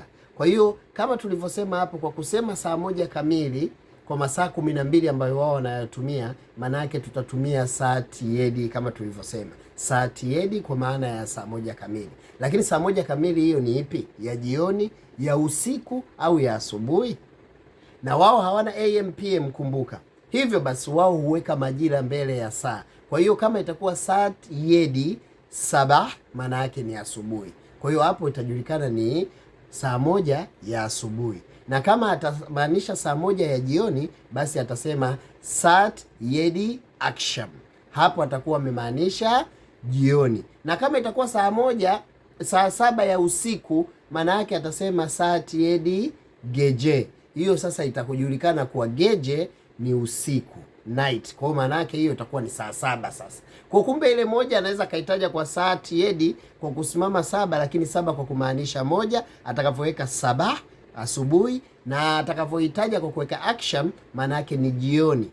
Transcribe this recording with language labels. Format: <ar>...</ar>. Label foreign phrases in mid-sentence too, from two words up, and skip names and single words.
<sw>Kwa hiyo kama tulivyosema hapo, kwa kusema saa moja kamili kwa masaa 12 ambayo wao wanayotumia, maana yake tutatumia saat 7 kama tulivyosema. Saat 7 kwa maana ya saa moja kamili. Lakini saa moja kamili hiyo ni ipi? Ya jioni, ya usiku au ya asubuhi? Na wao hawana</sw> <en>AM PM,</en> <sw>kumbuka. Hivyo basi wao huweka majira mbele ya saa. Kwa hiyo kama itakuwa</sw> <tr>saat 7 sabah,</tr> <sw>maana yake ni asubuhi. Kwa hiyo hapo itajulikana ni saa moja ya asubuhi. Na kama atamaanisha saa moja ya jioni, basi atasema</sw> <tr>saat 7 aksham.</tr> <sw>Hapo atakuwa amemaanisha jioni. Na kama itakuwa saa 7 ya usiku, maana yake atasema</sw> <tr>saat 7 gece.</tr> <sw>Hiyo sasa itakujulikana kuwa gece ni usiku, night. Kwa maana yake hiyo itakuwa ni saa 7 sasa. Kwa kumbe ile moja anaweza kaitaja kwa saat 7 kwa kusimama 7, lakini 7 kwa kumaanisha moja atakapoweka sabah asubuhi, na atakavyoitaja kwa kuweka aksham maana yake ni jioni.</sw>